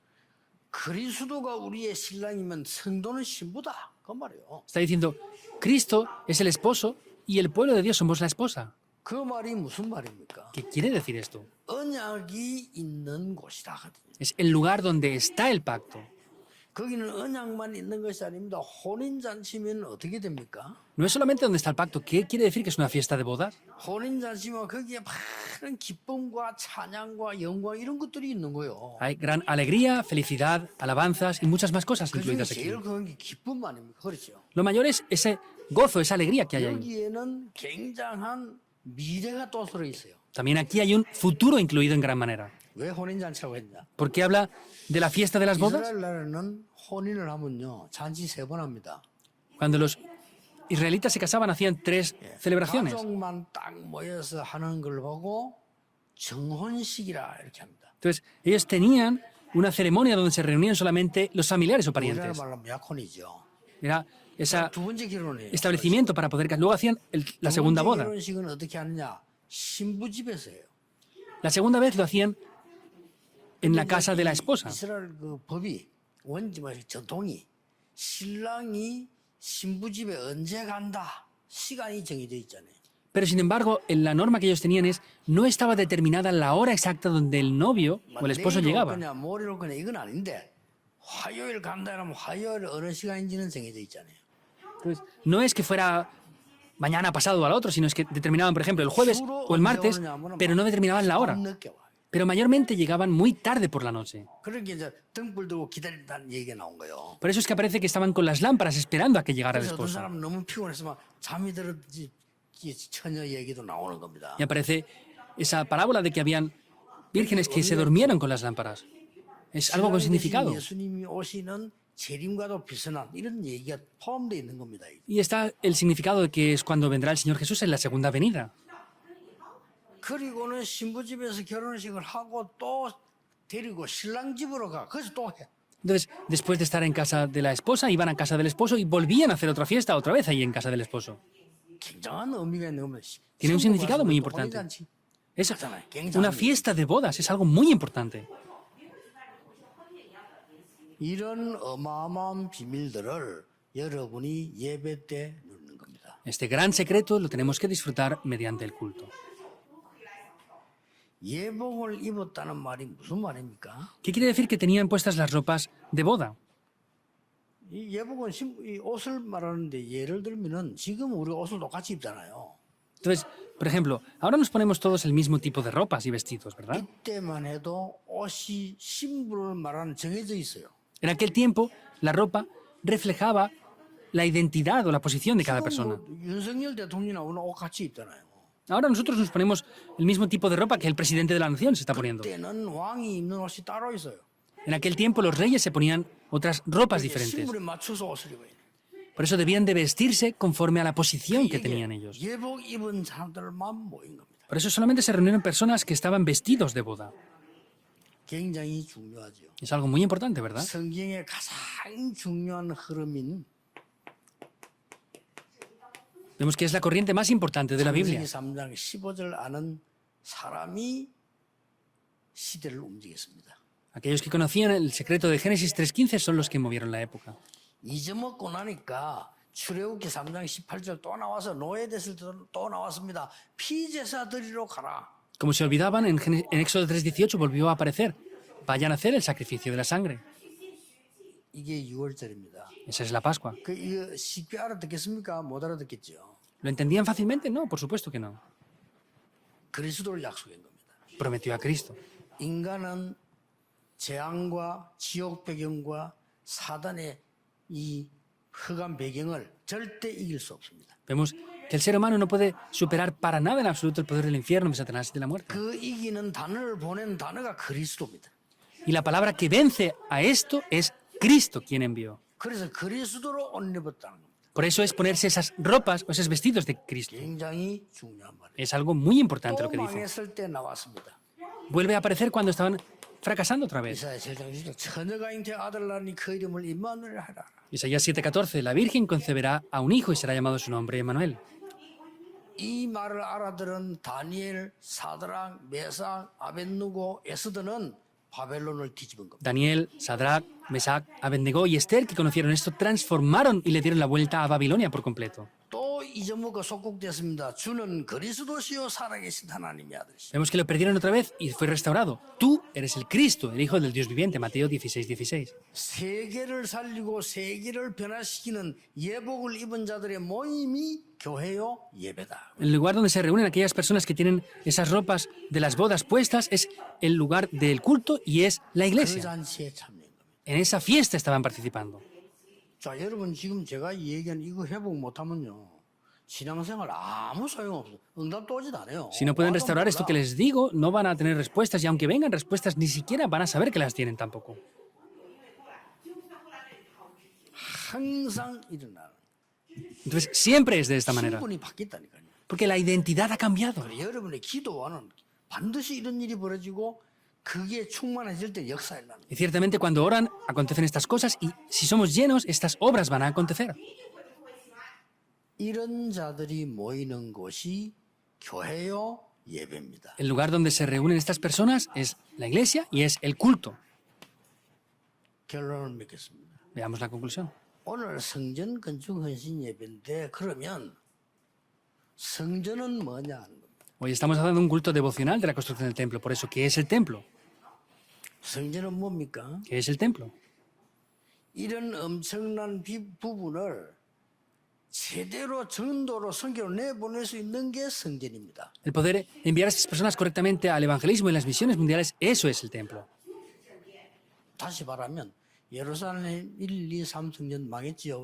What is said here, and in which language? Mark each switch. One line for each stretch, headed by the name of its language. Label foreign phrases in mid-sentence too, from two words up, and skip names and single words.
Korean: 그리스도가 우리의 신랑이면 성도는 신부다. 그 말이에요.
Spanish: Está diciendo, Cristo es el esposo y el pueblo de Dios somos la esposa.
Korean: 그 말이 무슨 말입니까?
Spanish: ¿Qué quiere decir esto?
Korean: 언약이 있는 곳이다.
Spanish: Es el lugar donde está el pacto.
Korean: 거기는 언약만 있는 것이 아닙니다. 혼인잔치면 어떻게 됩니까?
Spanish: No es solamente donde está el pacto. ¿Qué quiere decir que es una fiesta de bodas?
Korean: 혼인잔치면 거기에 많은 기쁨과 찬양과 영광 이런 것들이 있는 거예요.
Spanish: Hay gran alegría, felicidad, alabanzas y muchas más cosas
Korean: 그 중에
Spanish: incluidas aquí.
Korean: 제일 큰 게 기쁨 아닙니까? 그렇죠?
Spanish: Lo mayor es ese gozo, esa alegría que hay ahí.
Korean: 여기에는 굉장한 미래가 또 들어 있어요.
Spanish: También aquí hay un futuro incluido en gran manera.
Korean: 왜 혼인잔치라고 했냐?
Spanish: ¿Por qué habla de la fiesta de las bodas?
Korean: 이스라엘 나라는 혼인을 하면요 잔치 3번 합니다.
Spanish: Cuando los israelitas se casaban hacían 3 celebraciones.
Korean: 가족만 딱 모여서 하는 걸 보고 정혼식이라 이렇게 합니다.
Spanish: Entonces, ellos tenían una ceremonia donde se reunían solamente los familiares o
Korean: 우리나라
Spanish: parientes.
Korean: 말로 하면 약혼이죠.
Spanish: Era ese
Korean: 두 번째 결혼이에요.
Spanish: establecimiento para poder casar. Luego hacían la segunda
Korean: 두 번째
Spanish: boda.
Korean: 결혼식은 어떻게 하느냐? 신부 집에서 해요.
Spanish: La segunda vez lo hacían en la casa de la esposa.
Korean: 이스라엘 그 법이 전통이 신랑이 신부 집에 언제 간다 시간이 정해져 있잖아요.
Spanish: Pero sin embargo, en la norma que ellos tenían es no estaba determinada la hora exacta donde el novio o el esposo
Korean: 내일 올
Spanish: llegaba.
Korean: 거냐 모레 올 거냐 이건 아닌데 화요일 간다 그러면 화요일 어느 시간인지는 정해져 있잖아요.
Spanish: Entonces, no es que fuera mañana, pasado o al otro, sino es que determinaban, por ejemplo, el jueves o el martes, pero no determinaban la hora.
Korean: 늦게 와요.
Spanish: Pero mayormente llegaban muy tarde por la noche.
Korean: 그러니까 이제 등불 들고 기다린다는 얘기가 나온 거예요.
Spanish: Por eso es que aparece que estaban con las lámparas esperando a que llegara el
Korean: 그래서 어떤
Spanish: esposo.
Korean: 사람은 너무 피곤해서 막 잠이 들었지 처녀 얘기도 나오는 겁니다.
Spanish: Y aparece esa parábola de que habían vírgenes que se durmieron con las lámparas. Es algo con significado.
Korean: 예수님이 오시는 재림과도 비슷한 이런 얘기가 포함되어 있는 겁니다.
Spanish: Y está el significado de que es cuando vendrá el Señor Jesús en la segunda venida.
Korean: 그리고는 신부 집에서 결혼식을 하고 또 데리고 신랑 집으로 가. 그래서 또 해.
Spanish: Entonces, después de estar en casa de la esposa, iban a casa del esposo y volvían a hacer otra fiesta otra vez ahí en casa del esposo.
Korean: 굉장한 의미가 있는 겁니다.
Spanish: Tiene un significado muy
Korean: 신부
Spanish: importante.
Korean: 혼인잔치.
Spanish: Es
Korean: 하잖아요.
Spanish: una
Korean: 굉장한
Spanish: fiesta de bodas, es algo muy importante.
Korean: 이런 어마어마한 비밀들을 여러분이 예배 때 누리는 겁니다.
Spanish: Este gran secreto lo tenemos que disfrutar mediante el culto.
Korean: 예복을 입었다는 말이 무슨 말입니까?
Spanish: ¿Qué quiere decir que tenían puestas las ropas de boda?
Korean: 이 예복은 이 옷을 말하는데 예를 들면은 지금 우리 옷을 똑같이 입잖아요.
Spanish: Entonces, por ejemplo, ahora nos ponemos todos el mismo tipo de ropas y vestidos, ¿verdad?
Korean: 이때만 해도 옷이 신분을 말하는 정해져 있어요.
Spanish: En aquel tiempo, la ropa reflejaba la identidad o la posición de cada persona.
Korean: 뭐 윤석열 대통령이나 오늘 옷 같이 입잖아요.
Spanish: Ahora nosotros nos ponemos el mismo tipo de ropa que el presidente de la nación se está poniendo.
Korean: 그때는 왕이 입는 옷이 따로 있어요.
Spanish: En aquel tiempo los reyes se ponían otras ropas diferentes.
Korean: 신분에 맞춰서 옷을 입어야 돼.
Spanish: Por eso debían de vestirse conforme a la posición que tenían ellos.
Korean: 예복 입은 사람들만 모인 겁니다.
Spanish: Por eso solamente se reunieron personas que estaban vestidos de boda.
Korean: 굉장히 중요하죠.
Spanish: Es algo muy importante, ¿verdad?
Korean: 성경의 가장 중요한 흐름인
Spanish: Vemos que es la corriente más importante de la Biblia.
Korean: 창세기 3장 15절 아는 사람이 시대를 움직였습니다.
Spanish: Aquellos que conocían el secreto de Génesis 3.15 son los que movieron la época.
Korean: 잊어먹고 나니까 출애굽기 3장 18절 또 나와서 노예됐을 때 또 나왔습니다. 피제사 드리러 가라.
Spanish: Como se olvidaban, en Éxodo 3.18 volvió a aparecer. Vayan a hacer el sacrificio de la sangre.
Korean: 이게 6월절입니다.
Spanish: Esa es la Pascua.
Korean: 이거 쉽게 알아듣겠습니까? 못 알아듣겠죠.
Spanish: ¿Lo entendían fácilmente? No, por supuesto que no.
Korean: 그리스도를 약속한 겁니다.
Spanish: Prometió a Cristo.
Korean: 인간은 재앙과 지옥 배경과 사단의 이 흑암 배경을 절대 이길 수 없습니다.
Spanish: Vemos que el ser humano no puede superar para nada en absoluto el poder del infierno, de Satanás y de la muerte.
Korean: 그 이기는 단어를 보낸 단어가 그리스도입니다.
Spanish: Y la palabra que vence a esto es Cristo quien envió.
Korean: 그래서 그리스도로 옷 입었다는 겁니다.
Spanish: Por eso es ponerse esas ropas o esos vestidos de Cristo.
Korean: 굉장히 중요한 말이에요.
Spanish: Es algo muy importante lo
Korean: 또
Spanish: que dice.
Korean: 망했을 때 나왔습니다.
Spanish: Vuelve a aparecer cuando estaban fracasando otra vez.
Korean: 이사야 7장 6절 처녀가 잉태 아들 낳으니 그 이름을 임마누엘 하라.
Spanish: Isaías 7:14, la Virgen concebirá a un hijo y será llamado su nombre Emmanuel.
Korean: 이 말을 알아들은 다니엘, 사드락, 메삭, 아벳누고, 에스더는 바벨론을 뒤집은 겁니다.
Spanish: Daniel, Sadrach, Mesach, Abednego y Esther, que conocieron esto, transformaron y le dieron la vuelta a Babilonia por completo.
Korean: 또 잊어먹어 속국됐습니다. 주는 그리스도시요 살아계신 하나님의 아들이시다.
Spanish: Vemos que lo perdieron otra vez y fue restaurado. Tú eres el Cristo, el Hijo del Dios viviente, Mateo 16:16.
Korean: 세계를 살리고 세계를 변화시키는 예복을 입은 자들의 모임이 교회요 예배다.
Spanish: El lugar donde se reúnen aquellas personas que tienen esas ropas de las bodas puestas es el lugar del culto y es la
Korean: 그
Spanish: iglesia.
Korean: 잔치에 참여한 겁니다.
Spanish: En esa fiesta estaban participando.
Korean: 자, 여러분 지금 제가 얘기한 이거 회복 못하면요. 신앙생활 아무 소용없어. 응답도 오지도 않아요.
Spanish: Si no pueden
Korean: 와도
Spanish: restaurar esto que
Korean: 몰라.
Spanish: les digo, no van a tener respuestas y aunque vengan respuestas, ni siquiera van a saber que las tienen tampoco.
Korean: 항상 일어나는.
Spanish: Entonces, siempre es de esta manera.
Korean: 신분이 바뀌었다니까요.
Spanish: Porque la identidad ha cambiado.
Korean: 여러분의 기도와는 반드시 이런 일이 벌어지고 그게 충만해질 때 역사 일어나는.
Spanish: Y ciertamente cuando oran, acontecen estas cosas y si somos llenos, estas obras van a acontecer.
Korean: 이런 자들이 모이는 곳이 교회요 예배입니다.
Spanish: El lugar donde se reúnen estas personas es la iglesia y es el culto.
Korean: 결론을 맺겠습니다.
Spanish: Veamos la conclusión.
Korean: 오늘 성전 건축 헌신 예배인데 그러면 성전은 뭐냐 하는 겁니다.
Spanish: Hoy estamos hablando de un culto devocional de la construcción del templo. Por eso, ¿qué es el templo?
Korean: 성전은 뭡니까?
Spanish: ¿Qué es el templo?
Korean: 이런 엄청난 부분을 제대로 전도로 선교로 내보낼 수 있는 게 성전입니다.
Spanish: El poder enviar a estas personas correctamente al evangelismo y las misiones mundiales, eso es el templo.
Korean: 다시 말하면 예루살렘 1, 2, 3 성전 망했지요.